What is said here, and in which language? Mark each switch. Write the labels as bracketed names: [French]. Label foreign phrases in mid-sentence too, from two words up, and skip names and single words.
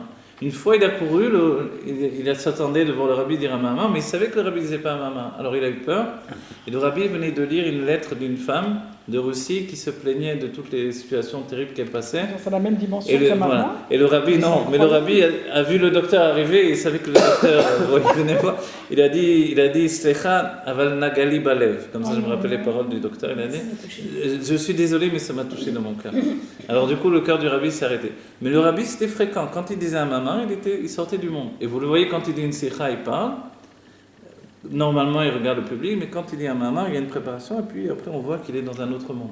[French] Une fois, il a couru, il s'attendait de voir le rabbi dire un Mahamar, mais il savait que le rabbi ne disait pas un Mahamar. Alors il a eu peur, et le rabbi venait de lire une lettre d'une femme de Russie qui se plaignait de toutes les situations terribles qu'elle passait. C'est la même dimension que ça maintenant. Voilà. Et le rabbi, non, mais le rabbi a vu le docteur arriver, et il savait que le docteur il venait voir. Il a dit [Hebrew] סליחה אבל נגע לי בלב. [French] Comme ça, je me rappelle les paroles du docteur. Il a dit je suis désolé, mais ça m'a touché dans mon cœur. Alors du coup, le cœur du rabbi s'est arrêté. Mais le rabbi, c'était fréquent. Quand il disait un Mahamar, il sortait du monde. Et vous le voyez, quand il dit une sikha, il parle. Normalement, il regarde le public, mais quand il dit un Mahamar, il y a une préparation, et puis après, on voit qu'il est dans un autre monde.